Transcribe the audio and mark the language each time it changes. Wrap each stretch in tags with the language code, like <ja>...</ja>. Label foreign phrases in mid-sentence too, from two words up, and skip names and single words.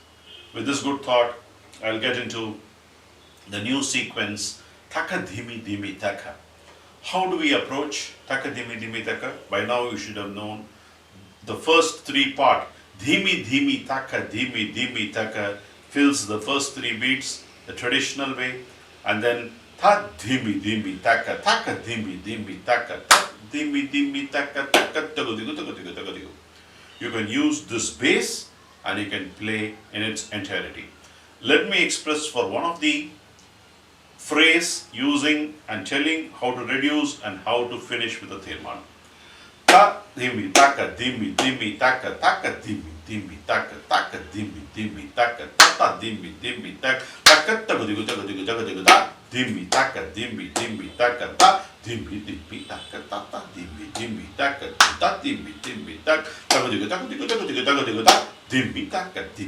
<en>With this good thought, I'll get into the new sequence, Taka Dhimi Dhimi Taka. How do we approach Taka Dhimi Dhimi Taka? By now you should have known the first three parts. Dhimi Dhimi Taka fills the first three beats the traditional way, and then Tha Dhimi Dhimi Taka Dhimi Taka Tha Dhimi Taka Taka. You can use this bass and you can play in its entirety. Let me express for one of the phrase using and telling how to reduce and how to finish with the Thirman. Ta dhimi taka dhimi taka taka dhimi taka taka dhimi taka ta dhimi taka taka tagudigu tagudigu tagudigu ta dhimi taka taka ta dhimi taka ta dhimi taka ta dhimi taka tagudigu tagudigu tagudigu tagudigu ta dhimi taka</en>